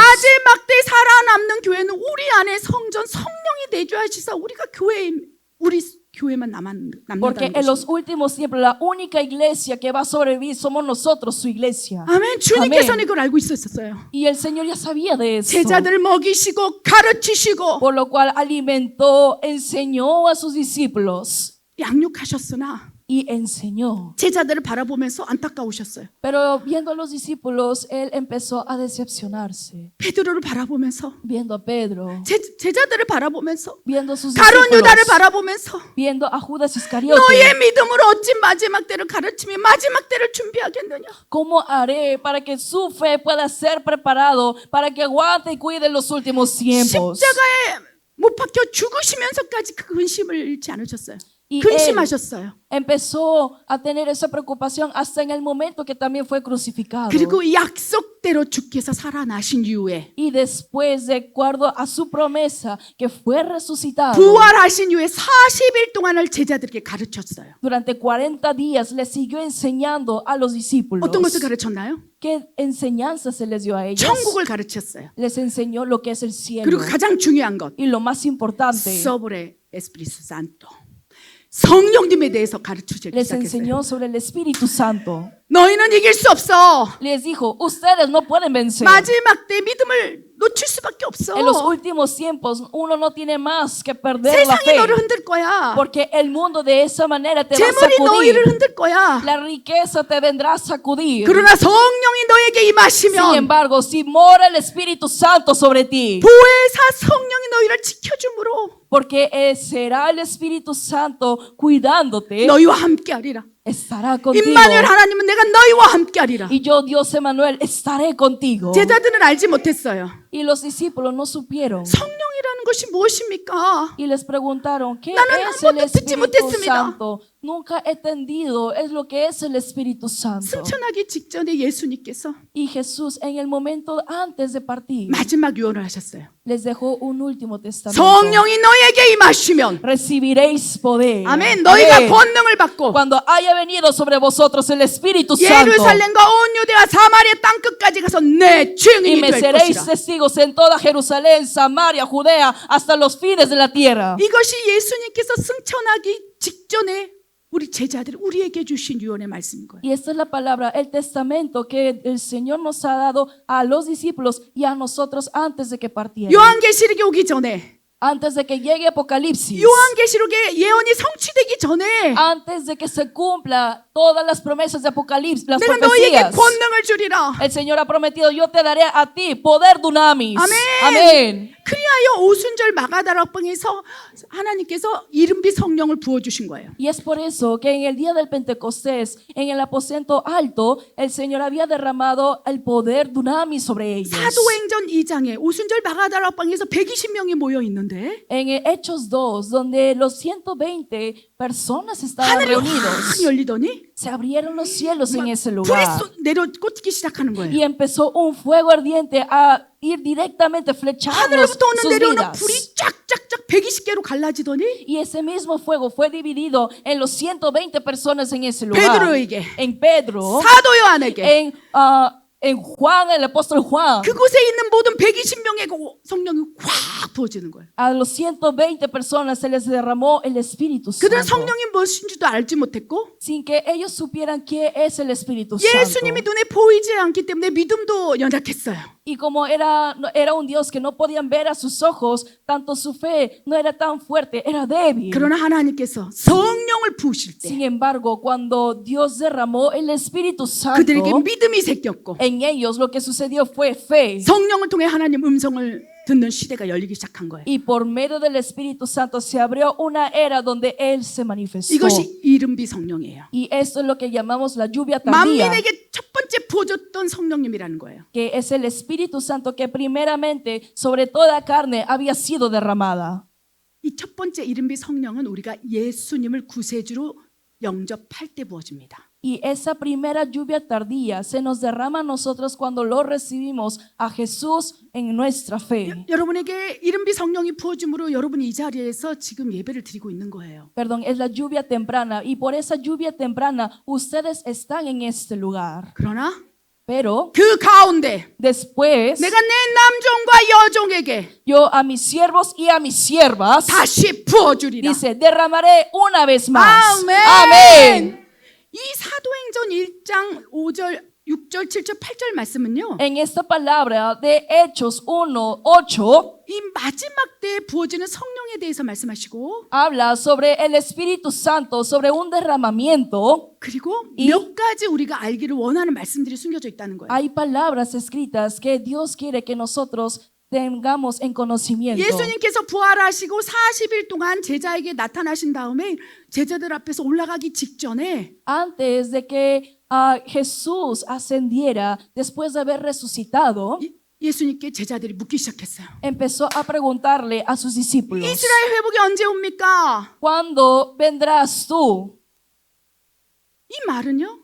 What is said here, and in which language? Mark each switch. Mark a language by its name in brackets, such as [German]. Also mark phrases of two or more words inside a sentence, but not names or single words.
[Korean] 마지막 때 살아남는 교회는 우리 안에 성전 성령이 내주하시사 우리가 우리 교회만 [Spanish] Porque [Korean] 남는다는 [Spanish] en los [Korean] 것입니다. [Spanish] últimos tiempos la única iglesia que va a sobrevivir somos nosotros, su iglesia. [Korean] 아멘. 주님께서는 아멘. 이걸 알고 있었어요. [Spanish] Y el Señor ya sabía de eso. [Korean] 제자들 먹이시고 가르치시고 [Spanish] Por lo cual alimentó, enseñó a sus discípulos. [Korean] 양육하셨으나 [Spanish] y enseñó. [Korean] 제자들을 바라보면서 안타까우셨어요. [Spanish] Pero viendo a los discípulos, él empezó a decepcionarse. [Korean] 베드로를 바라보면서, [Spanish] Viendo a Pedro, [Korean] 제자들을 바라보면서, [Spanish] viendo a sus [Korean] 가룟 [Spanish] discípulos, [Korean] 유다를 바라보면서 [Spanish] viendo a Judas Iscariote. [Korean] 너의 믿음으로 어찌 마지막 때를 가르치며 마지막 때를 준비하겠느냐? [Spanish] ¿Cómo haré para que su fe pueda ser preparado para que aguante y cuide los últimos tiempos? [Korean] 십자가에 못 박혀 죽으시면서까지 그 근심을 잃지 않으셨어요. [Spanish] Y [Korean] 근심하셨어요. [Spanish] empezó a tener esa preocupación hasta en el momento que también fue crucificado. [Korean] 그리고 이 약속대로 주께서 살아나신 이후에 [Spanish] Y después, de acuerdo a su promesa, que fue resucitado, [Korean] 부활하신 이후에 40일 동안을 제자들에게 가르쳤어요. [Spanish] durante 40 días le siguió enseñando a los discípulos. [Korean] 어떤 것을 가르쳤나요? [Spanish] ¿Qué enseñanza se les dio a ellos? [Korean] 천국을 가르쳤어요. [Spanish] Les enseñó lo que es el cielo. [Korean] 그리고 가장 중요한 것, [Spanish] Y lo más importante, sobre Espíritu Santo. [Korean] 성령님에 대해서 가르치기 [Spanish] les [Korean] 시작했어요. [Spanish] enseñó sobre el Espíritu Santo. [Korean] 너희는 이길 수 없어. [Spanish] Les dijo, ustedes no pueden vencer. [Korean] 마지막 때 믿음을 놓칠 수밖에 없어. [Spanish] En los últimos tiempos, uno no tiene más que perder la [Korean] 세상이 [Spanish] fe. [Korean] 너를 흔들 거야. [Spanish] Porque el mundo de esa manera te va a [Korean] 재물이 너희를 [Spanish] sacudir. [Korean] 흔들 거야. [Spanish] La riqueza te vendrá a sacudir. [Korean] 그러나 성령이 너에게 [Spanish] Sin [Korean] 임하시면 [Spanish] embargo, si mora el Espíritu Santo sobre ti, [Korean] 보혜사 성령이 너희를 지켜주므로 [Spanish] porque será el Espíritu Santo cuidándote, [Korean] 너희와 함께하리라. [Spanish] estará contigo. [Korean] 임마누엘 하나님은 내가 너희와 함께하리라. [Spanish] Y yo, Dios Emmanuel, estaré contigo. [Korean] 제자들은 알지 못했어요. [Spanish] Y los discípulos no supieron. [Korean] 성령이라는 것이 무엇입니까? [Spanish] Y les preguntaron, ¿qué [Korean] 나는 [Spanish] es el [Korean] 아무것도 듣지 [Spanish] Espíritu [Korean] 못했습니다. [Spanish] Santo? Nunca he entendido es lo que es el Espíritu Santo. [Korean] 승천하기 직전에 예수님께서 [Spanish] Y Jesús, en el momento antes de partir, [Korean] 마지막 유언을 하셨어요. [Spanish] les dejó un último testamento. [Korean] 성령이 너에게 임하시면 [Spanish] Recibiréis poder. [Korean] 아멘. 너희가 [Spanish] Amén. [Korean] 권능을 받고 [Spanish] Cuando haya venido sobre vosotros el Espíritu Santo, [Korean] 예루살렘과 온 유대와 사마리아 땅 끝까지 가서 내 [Spanish] y [Korean] 증인이 [Spanish] me [Korean] 될 [Spanish] seréis [Korean] 것이라. [Spanish] testigos en toda Jerusalén, Samaria, Judea, hasta los fines de la tierra. [Korean] 이것이 예수님께서 승천하기 직전에 우리 제자들이 우리에게 주신 유언의 말씀인 거예요. [Spanish] Y esta es la palabra, el testamento que el Señor nos ha dado a los discípulos y a nosotros antes de que partieran. [Korean] 요한계시록이 오기 전에, [Spanish] Antes de que llegue Apocalipsis. [Korean] 요한계시록의 예언이 성취되기 전에 [Spanish] Antes de que se cumpla todas las promesas de Apocalipsis, las [Korean] 내가 너희에게 [Spanish] profecías. [Korean] 권능을 주리라. [Spanish] El Señor ha prometido, yo te daré a ti poder dunamis. [Korean] 아멘. [Spanish] Amén. [Korean] 그리하여 오순절 마가다락방에서 하나님께서 이른비 성령을 부어주신 거예요. [Spanish] Y es por eso que en el día del Pentecostés, en el aposento alto, el Señor había derramado el poder dunamis sobre ellos. [Korean] 사도행전 2장에 오순절 마가다락방에서 120명이 모여 있는데 [Spanish] En Hechos 2, donde los 120 personas estaban [Korean] 하늘이 확 [Spanish] reunidos, [Korean] 열리더니 [Spanish] se abrieron los cielos en ese [Korean] 불이 [Spanish] lugar. [Korean] 내려 꽂기 시작하는 거예요. [Spanish] Y empezó un fuego ardiente a ir directamente flechando [Korean] 하늘로부터 오는 [Spanish] sus [Korean] 내려오는 [Spanish] vidas. [Korean] 불이 쫙쫙쫙 120개로 갈라지더니 [Spanish] Y ese mismo fuego fue dividido en los 120 personas en ese lugar. [Korean] 베드로에게, [Spanish] En Pedro, [Korean] 사도 요한에게, [Spanish] en Juan, el apóstol Juan. [Korean] 그곳에 있는 모든 120명의 성령이 확 부어지는 거예요. [Spanish] A los 120 personas se les derramó el Espíritu [Korean] 그들은 [Spanish] Santo. [Korean] 성령이 무엇인지도 알지 못했고 [Spanish] Sin que ellos supieran qué es el Espíritu Santo. [Korean] 예수님이 눈에 보이지 않기 때문에 믿음도 연약했어요. [Spanish] Y como era un Dios que no podían ver a sus ojos, tanto su fe no era tan fuerte, era débil. [Korean] 그러나 하나님께서 성령을 부으실 때 [Spanish] Sin embargo, cuando Dios derramó el Espíritu Santo, [Korean] 그들에게 믿음이 생겼고 [Spanish] en ellos lo que sucedió fue fe. [Korean] 성령을 통해 하나님 음성을 듣는 시대가 열리기 시작한 거예요. [Spanish] Y por medio del Espíritu Santo se abrió una era donde Él se manifestó. [Korean] 이것이 이른비 성령이에요. [Spanish] Y esto es lo que llamamos la lluvia tardía, [Korean] 만민에게 첫 번째 부어줬던 성령님이라는 거예요. [Spanish] que es el Espíritu Santo que primeramente sobre toda carne había sido derramada. [Korean] 이 첫 번째 이른비 성령은 우리가 예수님을 구세주로 영접할 때 부어집니다. [Spanish] Y esa primera lluvia tardía se nos derrama a nosotros cuando lo recibimos a Jesús en nuestra fe. [Korean] 여러분에게 이른비 성령이 부어짐으로 여러분이 이 자리에서 지금 예배를 드리고 있는 거예요. [Spanish] Perdón, es la lluvia temprana y por esa lluvia temprana ustedes están en este lugar. [Korean] 그러나 [Spanish] Pero [Korean] 그 가운데 [Spanish] después [Korean] 내가 내 남종과 여종에게 [Spanish] yo a mis siervos y a mis siervas, [Korean] 다시 부어주리라. [Spanish] dice, derramaré una vez más. [Korean] 아멘. [Spanish] Amén. [Korean] 이 사도행전 1장 5절, 6절, 7절, 8절 말씀은요. [Spanish] En esta palabra de Hechos 1:8, [Korean] 이 마지막 때에 부어지는 성령의 성령에 대해서 말씀하시고 [Spanish] habla sobre el Espíritu Santo, sobre un derramamiento. [Korean] 그리고 이- 몇 가지 우리가 알기를 원하는 말씀들이 숨겨져 있다는 거예요. [Spanish] Hay palabras escritas que Dios quiere que nosotros tengamos en conocimiento. [Korean] 예수님께서 부활하시고 40일 동안 제자에게 나타나신 다음에 제자들 앞에서 올라가기 직전에 [Spanish] Antes de que Jesús ascendiera, después de haber resucitado, [Korean] 예수님께 제자들이 묻기 시작했어요. [Spanish] empezó a preguntarle a sus discípulos, [Korean] 이스라엘 회복이 언제 옵니까? [Spanish] ¿cuándo vendrás tú? [Korean] 이 말은요.